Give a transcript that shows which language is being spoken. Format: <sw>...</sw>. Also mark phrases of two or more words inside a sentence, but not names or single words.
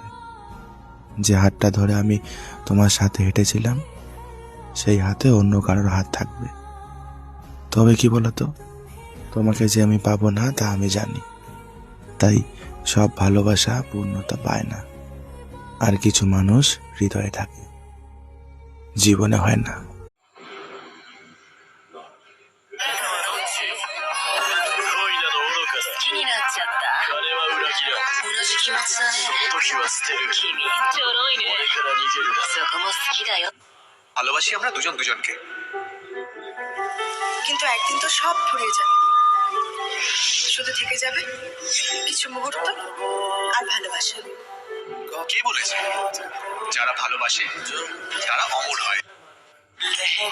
<bn>যে হাতটা ধরে আমি তোমার সাথে হেঁটেছিলাম, সেই হাতে অন্য কারোর হাত থাকবে। তবে কি বলতো, তোমাকে যে আমি পাবো না তা আমি জানি। তাই সব ভালোবাসা পূর্ণতা পায় না, আর কিছু মানুষ হৃদয়ে থাকে, জীবনে হয় না।</bn> <ja>好きになっちゃった。あれは裏切らん。同じ気持ちだね。その時は捨てる。君ちょろいね。俺から逃げるな。そこも好きだよ。</ja> <bn>ভালোবাসি আমরা দুজন দুজনকে, কিন্তু একদিন তো সব ফুরিয়ে যাবে, শুধু থেকে যাবে কিছু মুহূর্ত আর ভালোবাসা। কে বলেছে যারা ভালোবাসে তারা অমর হয়?</bn>